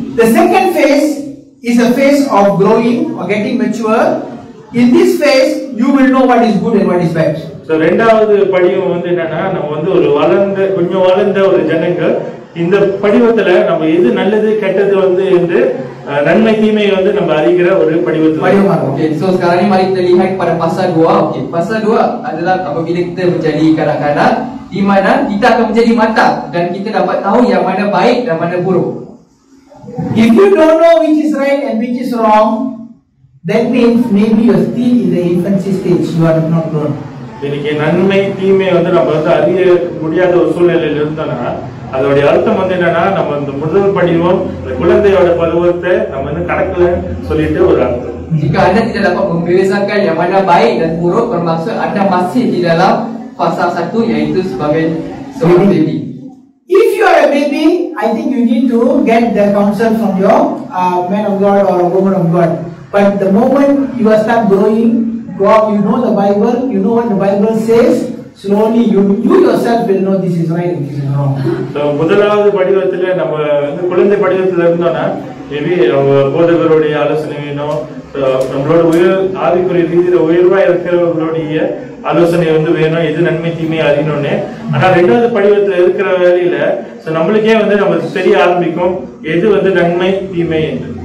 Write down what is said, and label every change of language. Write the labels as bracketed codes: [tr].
[en] The second phase is a phase of growing or getting mature. In this phase, you will know what is good and what is bad. [ta] So ரெண்டாவது படியும் வந்து என்னன்னா, நம்ம வந்து ஒரு கொஞ்சம் வளர்ந்த ஒரு ஜனங்கள் இந்த படிவத்துல நம்ம எது நல்லது கெட்டது வந்து என்று நன்மை தீமை வந்து நம்ம அறிகிற ஒரு படிவத்துல. [ms] Okay, so sekarang ni mari kita lihat pada pasal 2. Okay, pasal 2 adalah apabila kita menjadi kanak-kanak di mana kita akan menjadi matang dan kita dapat tahu yang mana baik dan mana buruk. [en] If you don't know which is right and which is wrong, that means maybe you are still in the infancy stage. You are not grown. [ta] இன்னைக்கு நன்மை தீமை வந்து நம்ம வந்து அறிய முடியாத ஒரு சூழ்நிலையில இருந்தோம்னா அதோடைய அர்த்தம் வந்து என்னன்னா, நம்ம இந்த முதல் படிவம் குழந்தையோட பருவத்தை நம்ம வந்து கடக்கல சொல்லிட்டு ஒரு அர்த்தம். [ms] Jika anda tidak dapat membezakan yang mana baik dan buruk, bermaksud anda masih di dalam fasa 1 iaitu sebagai seorang baby. [en] If you are a baby, I think you need to get the counsel from your man of God or a woman of God. But the moment you start growing, you know the Bible, you know what the Bible says. Slowly you yourself will know this is right and this is wrong. [ta] So முதலாவது படிவத்துல நம்ம வந்து குழந்தை படிவத்துல இருந்தோம்னா maybe அவங்க போதகருடைய ஆலோசனை வேணும், நம்மளோட ஆவிக்குரிய ரீதியில உயர்வா இருக்கிறவர்களுடைய ஆலோசனை வந்து வேணும், எது நன்மை தீமை அறியணும்னு. ஆனா ரெண்டாவது படிவத்துல இருக்கிற வேலையில நம்மளுக்கே வந்து நம்ம தெரிய ஆரம்பிக்கும் எது வந்து நன்மை தீமை என்று.